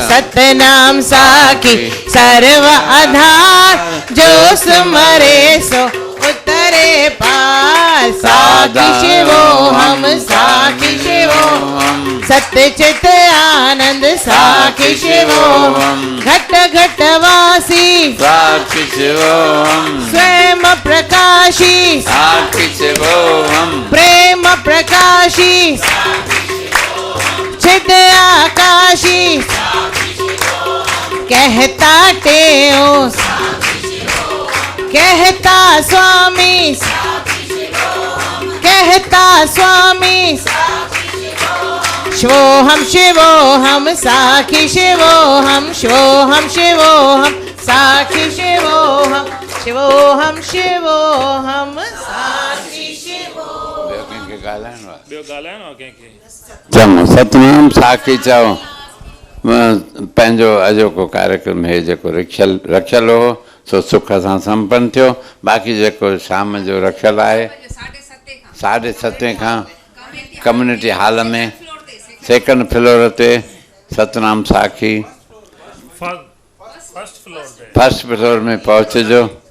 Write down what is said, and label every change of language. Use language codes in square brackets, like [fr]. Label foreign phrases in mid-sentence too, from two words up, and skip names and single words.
[hi] सतनाम साखी सर्व आधार, जो सुमरे सो उतरे पार। साखी शिवो हम साखी शिवो हम, सत्य चित आनंद साखी शिवो हम। घट घट वासी साखी शिवो हम, स्वयं प्रकाशी साखी शिवो हम। प्रेम प्रकाशी चिद आकाशी, कहता टेओ कहता स्वामी, कहता स्वामी। शिवो हम साखी शिवो हम, शिवो हम शिवो हम साखी शिवो हम, शिवो हम साखी शिवो। [sd] ॿियो ॻाल्हाइणो कंहिंखे? चङो सतनाम साखी चओ। पंहिंजो अॼोको कार्यक्रम हे जेको रखियलु हो सो सुख सां संपन्न थियो। बाक़ी जेको शाम जो रखियलु आहे 7:30 खां [en] community hall [sd] में, [en] second floor [sd] ते सतनाम साखी [en] first floor [sd] में पहुचजो।